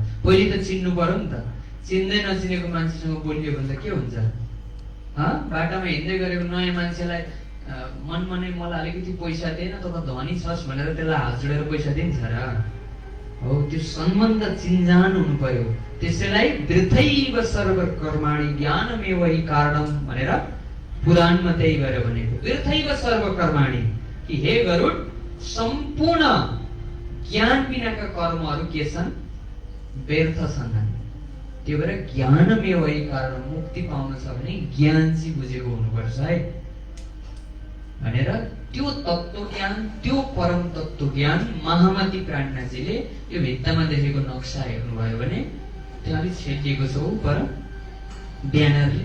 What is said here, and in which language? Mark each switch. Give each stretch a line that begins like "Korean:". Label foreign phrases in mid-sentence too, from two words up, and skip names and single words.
Nepali: पहिले त चिन्नु पर्यो नि त। चिन्दै नचिनेको मान्छेसँग बोलियो भने त के हुन्छ? बाटामा हिँड्दै गरेको नयाँ मान्छेलाई मनमा नै मलाई अलिकति पैसा दिएन, त धनी छस् भनेर त्यसलाई हात जोडेर पैसा दिन्छ र? हो, त्यो सम्बन्ध चिन्जान हुनु पर्यो। त्यसैलाई
Sanskrit: वृथैव सर्व कर्माणि ज्ञानमेव हि कारणम
Nepali: भनेर पुराणमा त्यही गरेर भनेको।
Sanskrit: वृथैव सर्व कर्माणि
Nepali: कि हे गरुड, सम्पूर्ण ज्ञान बिनाका कर्महरू के छन्? व्यर्थ छन्। त्यो भएर
Sanskrit: ज्ञानमेव हि कारण,
Nepali: मुक्ति पाउन छ भने ज्ञान चाहिँ बुझेको हुनुपर्छ है भनेर त्यो तत्त्व ज्ञान, त्यो परम तत्त्व ज्ञान महामती प्राणनाथजीले यो भित्तामा देखेको नक्सा हेर्नुभयो भने त्यहाँ अलिक छेकिएको छ हो पर ब्यानरले।